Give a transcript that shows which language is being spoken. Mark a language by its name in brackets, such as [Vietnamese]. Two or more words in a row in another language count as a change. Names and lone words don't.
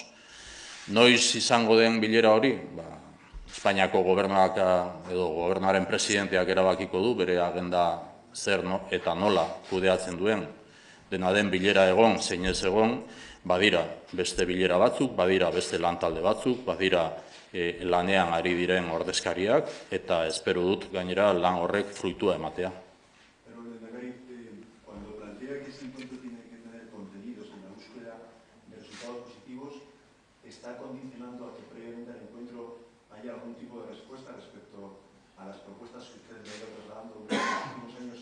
[Basque] Noiz izango den bilera hori? Espainiako gobernuak edo gobernuaren presidenteak erabakiko du bere agenda zer eta nola kudeatzen duen. Dena den bilera egon, zein ez egon, badira beste bilera batzuk, badira beste lantalde batzuk, badira lanean ari diren ordezkariak, eta espero dut gainera lan horrek fruitua ematea. [Spanish] Pero, Lehendakari, cuando plantea que ese encuentro tiene que tener contenidos en la búsqueda de resultados positivos, ¿está condicionando a que previamente al encuentro haya algún tipo de respuesta respecto a las propuestas que usted le ha ido trasladando durante los últimos años?